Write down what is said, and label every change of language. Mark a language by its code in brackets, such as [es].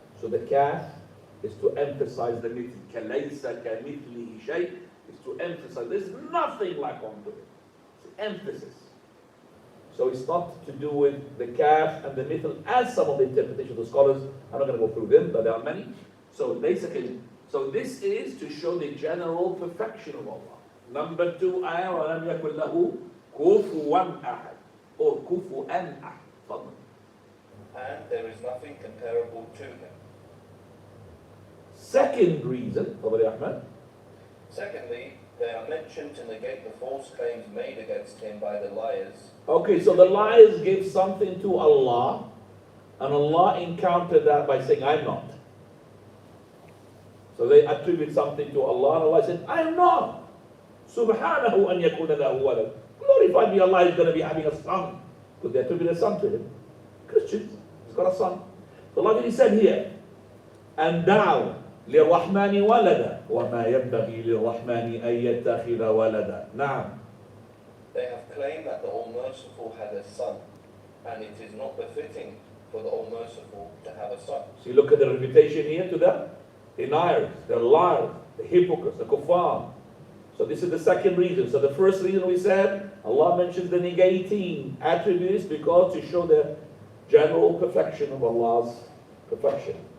[en] So the kaf is to emphasize the mithl. [ar] Kalaysa kamithlihi shay [en] is to emphasize there's nothing like unto it. It's emphasis. So it's not to do with the kaf and the mithl as some of the interpretations of the scholars. I'm not going to go through them, but there are many. So basically, so this is to show the general perfection of Allah. Number 2, ayah [ar] وَلَمْ يَكُنْ لَهُ كُفُوًا أَحَدٌ or كُفُوًا أَحَدٌ. Fadlan. [en] And there is nothing comparable to Him. Second reason, Fadli Ahmad. Secondly, they are mentioned to negate the false claims made against Him by the liars. Okay, so the liars give something to Allah, and Allah encountered that by saying, I'm not. So they attribute something to Allah, and Allah said, I am not. [ar] Subhanahu an yakuna lahu walad. [en] Glorified be Allah is going to be having a son. Because they attribute a son to Him. Christians, He's got a son. So Allah said here, and thou [ar] للرحمن ولدا وما ينبغي للرحمن أن يتخذ ولدا. نعم. [en] They have claimed that the All-Merciful had a son, and it is not befitting for the All-Merciful to have a son. So you look at the reputation here to them. Deniers, the liars, the hypocrites, the kuffar. So this is the second reason. So the first reason we said, Allah mentions the negating attributes because to show the general perfection of Allah's perfection.